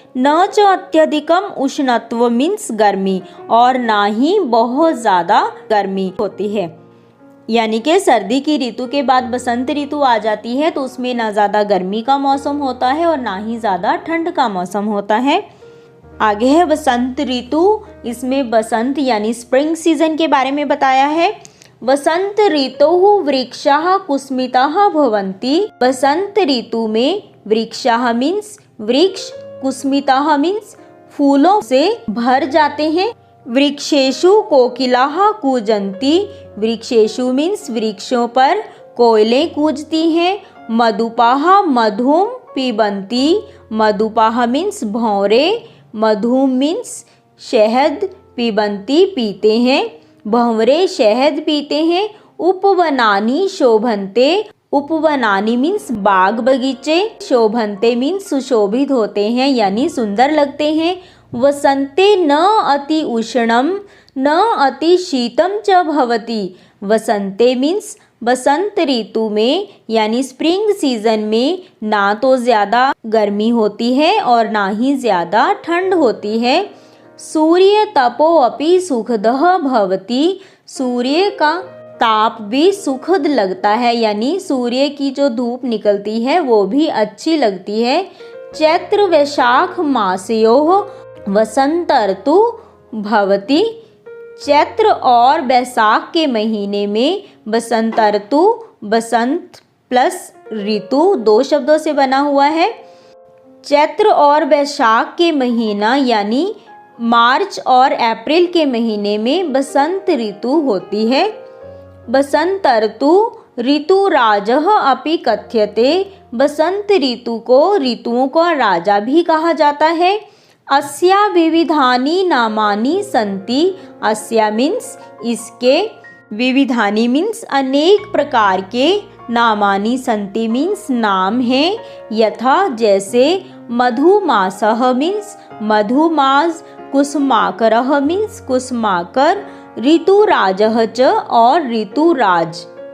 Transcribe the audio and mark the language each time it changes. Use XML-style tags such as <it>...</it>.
<sa>न च अत्यधिकम उष्णत्व</sa> <hi>मीन्स गर्मी, और ना ही बहुत ज़्यादा गर्मी होती है। यानी कि सर्दी की ऋतु के बाद बसंत ऋतु आ जाती है तो उसमें ना ज़्यादा गर्मी का मौसम होता है और ना ही ज़्यादा ठंड का मौसम होता है। आगे है बसंत ऋतु। इसमें बसंत यानी स्प्रिंग सीजन के बारे में बताया है।</hi> <sa>वसंत ऋतोः वृक्षाः कुस्मिताः भवन्ति।</sa> <hi>बसंत ऋतु में वृक्षाः मीन्स वृक्ष, कुस्मिताः मीन्स फूलों से भर जाते हैं।</hi> <sa>वृक्षेषु कोकिलाः कूजन्ति।</sa> <hi>वृक्षेषु मीन्स वृक्षों पर कोयलें कूजती हैं।</hi> <sa>मधुपाः मधुम पिबन्ति। मधुपाः</sa> <hi>मीन्स भौरे। मधुम मीन्स शहद। पिबन्ति पीते हैं। भंवरे शहद पीते हैं।</hi> <sa>उपवनानि शोभन्ते।</sa> <hi>उपवनानि मीन्स बाग बगीचे। शोभन्ते मीन्स सुशोभित होते हैं यानी सुंदर लगते हैं।</hi> <sa>वसंते न अति उष्णम न अति शीतम च भवति।</sa> <hi>वसंते मीन्स बसंत ऋतु में यानी स्प्रिंग सीजन में ना तो ज़्यादा गर्मी होती है और ना ही ज़्यादा ठंड होती है।</hi> <sa>सूर्य तपो अपि सुखदः भवति।</sa> <hi>सूर्य का ताप भी सुखद लगता है यानी सूर्य की जो धूप निकलती है वो भी अच्छी लगती है।</hi> <sa>चैत्र वैशाख मासयोः वसंत ऋतु भवति।</sa> <hi>चैत्र और बैसाख के महीने में बसंत ऋतु, बसंत प्लस ऋतु दो शब्दों से बना हुआ है। चैत्र और बैसाख के महीना यानी मार्च और अप्रैल के महीने में बसंत ऋतु होती है।</hi> <sa>बसंत ऋतु ऋतुराजः अपि कथ्यते।</sa> <hi>बसंत ऋतु को ऋतुओं का राजा भी कहा जाता है।</hi> <sa>अस्या विविधानि नामानि सन्ति।</sa> <hi>अस्या मीन्स इसके, विविधानि मीन्स अनेक प्रकार के, नामानि सन्ति मीन्स नाम हैं। यथा जैसे मधुमासः मीन्स मधुमास। कुसुमाकरः मीन्स कुसुमाकर। ऋतुराजः च और ऋतुराज।</hi>